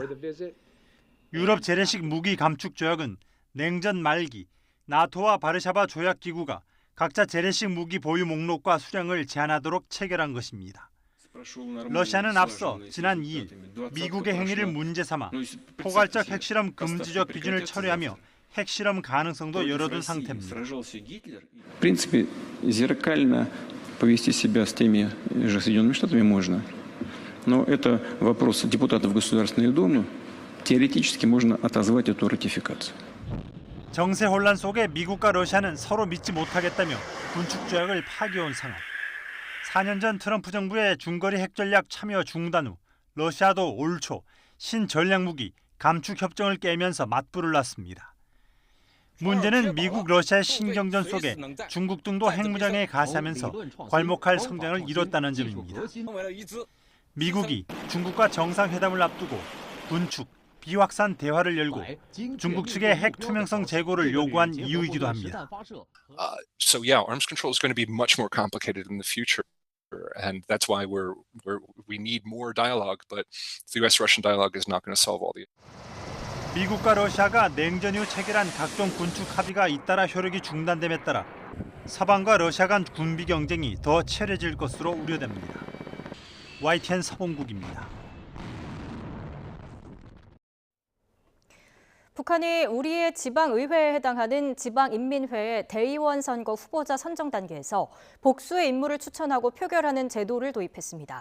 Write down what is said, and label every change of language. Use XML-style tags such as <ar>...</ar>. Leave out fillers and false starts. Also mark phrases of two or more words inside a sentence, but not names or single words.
<ko>유럽 재래식 무기 감축 조약은 냉전 말기 나토와 바르샤바 조약기구가 각자 재래식 무기 보유 목록과 수량을 제한하도록 체결한 것입니다. 러시아는 앞서 지난 2일 미국의 행위를 문제 삼아 포괄적 핵실험 금지적 기준을 철회하며 핵실험 가능성도 열어둔 상태입니다.</ko> <ru>В принципе, зеркально повести себя с теми же Соединенными Штатами можно. Но это вопрос депутатов Государственной Думы. Теоретически можно отозвать эту ратификацию.</ru> <ko>정세 혼란 속에 미국과 러시아는 서로 믿지 못하겠다며 군축 조약을 파기해온 상황. 4년 전 트럼프 정부의 중거리 핵전략 참여 중단 후 러시아도 올 초 신전략무기 감축 협정을 깨면서 맞불을 놨습니다. 문제는 미국 러시아의 신경전 속에 중국 등도 핵무장에 가세하면서 괄목할 성장을 이뤘다는 점입니다. 미국이 중국과 정상회담을 앞두고 군축, 비확산 대화를 열고 중국 측의 핵 투명성 제고를 요구한 이유이기도 합니다.</ko> <en>So yeah, arms control is going to be much more complicated in the future. And that's why we need more dialogue, but the U.S.-Russian dialogue is not going to solve all the.</en> <ko>미국과 러시아가 냉전 이후 체결한 각종 군축 합의가 잇따라 효력이 중단됨에 따라 서방과 러시아 간 군비 경쟁이 더 치열해질 것으로 우려됩니다. YTN 서봉국입니다. 북한이 우리의 지방의회에 해당하는 지방인민회의 대의원 선거 후보자 선정 단계에서 복수의 인물을 추천하고 표결하는 제도를 도입했습니다.</ko>